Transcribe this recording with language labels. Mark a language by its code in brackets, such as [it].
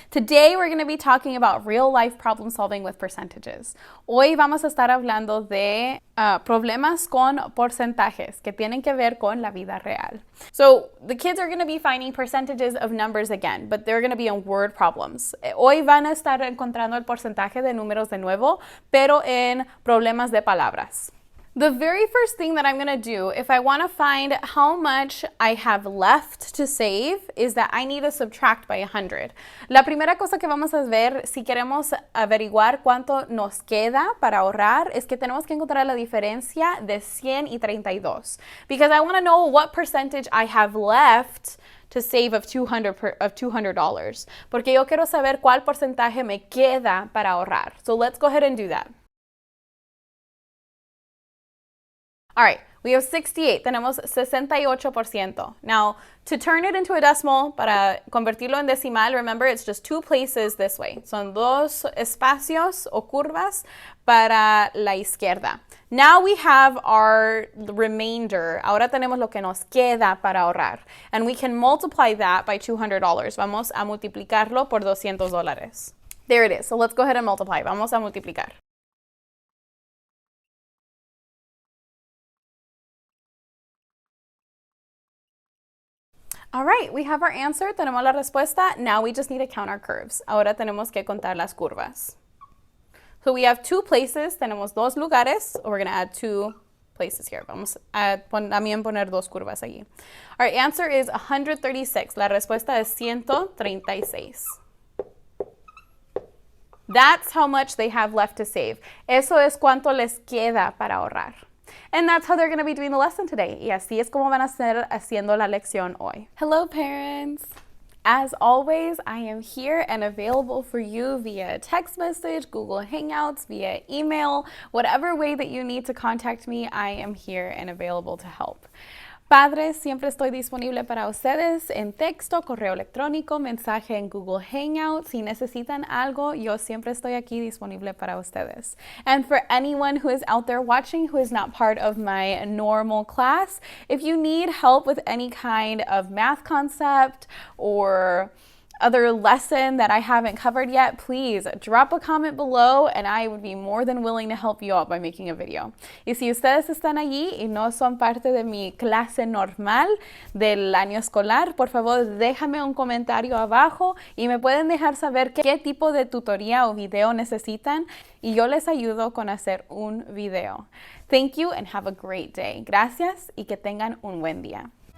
[en] Today, we're going to be talking about real-life problem solving with percentages. [es] Hoy vamos a estar hablando de problemas con porcentajes que tienen que ver con la vida real. [en] So, the kids are going to be finding percentages of numbers again, but they're going to be in word problems. [es] Hoy van a estar encontrando el porcentaje de números de nuevo, pero en problemas de palabras. [en] The very first thing that I'm going to do, if I want to find how much I have left to save, is that I need to subtract by 100. [es] La primera cosa que vamos a ver, si queremos averiguar cuánto nos queda para ahorrar, es que tenemos que encontrar la diferencia de 100 y 32. [en] Because I want to know what percentage I have left to save of $200. [es] Porque yo quiero saber cuál porcentaje me queda para ahorrar. [en] So let's go ahead and do that. All right, we have 68, [es] tenemos 68%. [en] Now, to turn it into a decimal, [es] para convertirlo en decimal, [en] remember it's just 2 places this way. [es] Son 2 espacios o curvas para la izquierda. [en] Now we have our remainder. [es] Ahora tenemos lo que nos queda para ahorrar. [en] And we can multiply that by $200. [es] Vamos a multiplicarlo por $200. [en] There it is. So let's go ahead and multiply. [es] Vamos a multiplicar. [en] All right, we have our answer, [es] tenemos la respuesta. [en] Now we just need to count our curves. [es] Ahora tenemos que contar las curvas. [en] So we have 2 places, [es] tenemos 2 lugares. [en] We're going to add 2 places here. [es] Vamos a también poner 2 curvas allí. [en] Our answer is 136. [es] La respuesta es 136. [en] That's how much they have left to save. [es] Eso es cuánto les queda para ahorrar. [en] And that's how they're going to be doing the lesson today. [es] Y así es como van a estar haciendo la lección hoy. [en] Hello, parents. As always, I am here and available for you via text message, Google Hangouts, via email, whatever way that you need to contact me, I am here and available to help. [es] Padres, siempre estoy disponible para ustedes en texto, correo electrónico, mensaje en Google Hangouts. Si necesitan algo, yo siempre estoy aquí disponible para ustedes. [en] And for anyone who is out there watching who is not part of my normal class, if you need help with any kind of math concept or other lesson that I haven't covered yet, please drop a comment below and I would be more than willing to help you out by making a video. [es] Y si ustedes están allí y no son parte de mi clase normal del año escolar, por favor déjame un comentario abajo y me pueden dejar saber qué tipo de tutoría o video necesitan y yo les ayudo con hacer un video. [en] Thank you and have a great day. [es] Gracias y que tengan un buen día.